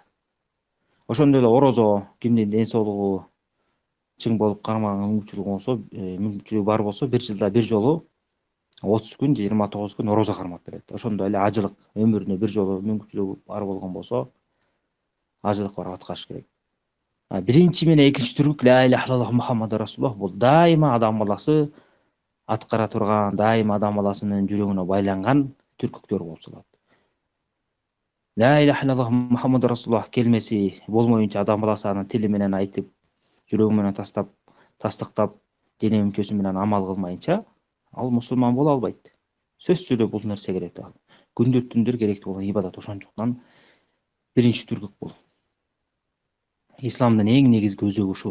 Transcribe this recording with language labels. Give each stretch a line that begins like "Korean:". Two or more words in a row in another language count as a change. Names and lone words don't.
Kyrgyz: Ошондой эле орозо, кимдин ден соолугу чың болуп кармаганга мүмкүнчүлүгү бар болсо, 1 жылда 1 жолу 30 күн, 29 күн орозо кармап берет. Ошондой эле ажылык, өмүрүнө 1 жолу мүмкүнчүлүгү бар болгон болсо, ажылык барып аткарыш керек. Биринчи менен экинчи түркүк
Arabic: لا إله إلا الله محمد رسول الله,
Kyrgyz: бул дайыма адам баласы аткара турган, дайыма адам баласынын жүрөгүнө байланган түркүктөр болуп салат.
Arabic: لا إله إلا الله محمد رسول الله
Kyrgyz: келмеси болмоюнча, адам баласы аны тили менен айтып, жүрөгү менен тастыктап, дене мүчөсү менен амал кылмайынча, ал мусулман боло албайт. Сөзсүз түрдө бул нерсе керек. Күндүр түндөр керектүү болгон ибадат. Ошондуктан биринчи түркүк бул. Исламдын эң негизги өзөгү ушу.